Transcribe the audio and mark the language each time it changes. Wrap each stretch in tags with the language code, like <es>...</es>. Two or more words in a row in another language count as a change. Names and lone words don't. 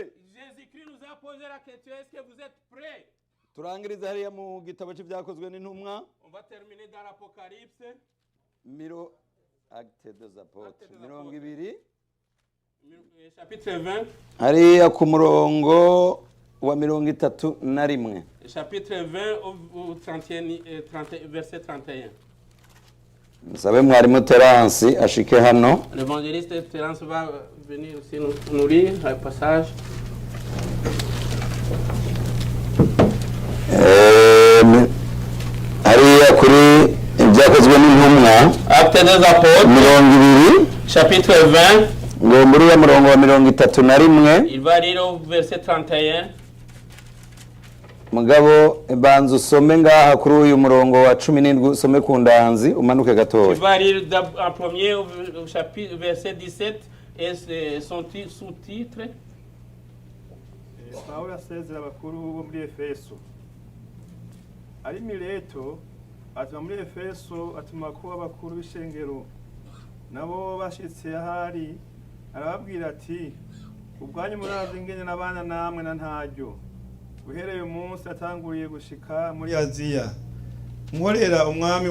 <fr>Jésus-Christ nous a posé la question, est-ce que vous êtes prêts?</fr> <rn>turangiriza hariya mu gitabo cy'ibyakozwe n'intumwa</rn> <fr>On va terminer dans l'Apocalypse, Actes des Apôtres Actes des</fr> <rn>mirongo</rn> <fr>Apôtres.</fr> <rn>ibiri</rn> <fr>chapitre 20.</fr> <rn>hariya ku murongo wa 31.</rn> <fr>Chapitre 20 au 31, verset 31.</fr> <rn>Nsabe mwarimu Terence ashike hano.</rn> <fr>L'évangéliste Terence va venir aussi nous lire un passage.</fr> <rn>Hariya kuri ibyakozwe n'intumwa</rn> <fr>Actes des Apôtres,</fr> <rn>mirongo ibiri</rn> <fr>chapitre 20.</fr> <rn>ngo muri ya murongo wa 31</rn> <fr>Il va lire au verset 31.</fr> <rn>mugabo banza usome ngaha kuri uyu murongo wa 17 usome ku ndanzi umanuke</rn> <fr>Il</fr> <rn>gatoya.</rn> <fr>va lire en premier au chapitre, verset 17 et son sous-titre.</fr> <rn>Pawulo asezera abakuru bo muri Efeso. Ari Mileto atuma muri Efeso atuma ko abakuru b'ishengero nabo bashitse ahari arababwira ati ubwanyu murazi ingene n'abana namwe na ntaryo uhereye umunsi atanguriye gushika muri Aziya nkorera umwami</rn>